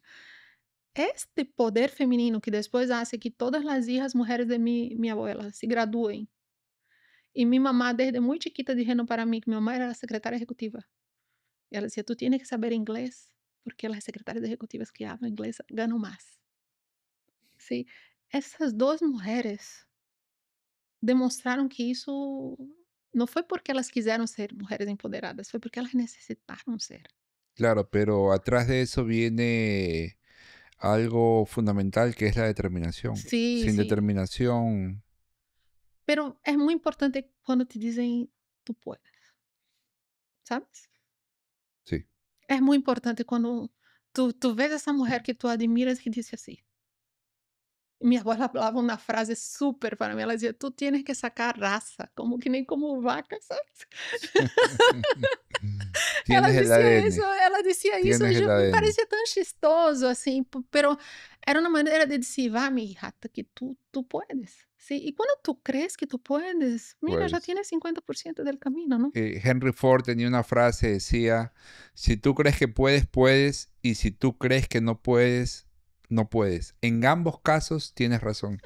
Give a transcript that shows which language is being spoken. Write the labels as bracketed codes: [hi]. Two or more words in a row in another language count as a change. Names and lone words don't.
[es] Este poder femenino que después hace que todas las hijas mujeres de mi abuela se gradúen. Y mi mamá desde muy chiquita dijeron para mí que mi mamá era la secretaria ejecutiva. Y ella decía, tú tienes que saber inglés, porque las secretarias ejecutivas que hablan inglés ganan más. Sí, [pt] essas 2 mulheres demonstraram que isso não foi porque elas quiseram ser mulheres empoderadas, foi porque elas necessitaram ser. [es] Claro, pero atrás de eso viene algo fundamental que es la determinación. [pt] Sim, [es] Sin [pt] sim. [es] determinación, [pt] Pero é muito importante quando te dizem: [es] "Tu puedes", sabes? sí. [pt] É muito importante quando tu vês essa mulher que tu admiras que disse assim. Minha avó ela falava uma frase super para mim, ela dizia: [es] "Tu tienes que sacar raça", [pt] como que nem como vaca, sabe? [es] Tienes el ADN, [pt] Ela dizia isso [es] tienes [pt] e [es] el [pt] me [es] ADN. [pt] parecia tão chistoso, assim, pero era uma maneira de dizer: [es] "Va, mi hija, que tu puedes". Sí, y cuando tú crees que tú puedes, mira, ya Pues tienes 50% del camino, ¿no? Henry Ford tenía una frase, decía, si tú crees que puedes, puedes, y si tú crees que no puedes, no puedes. En ambos casos tienes razón.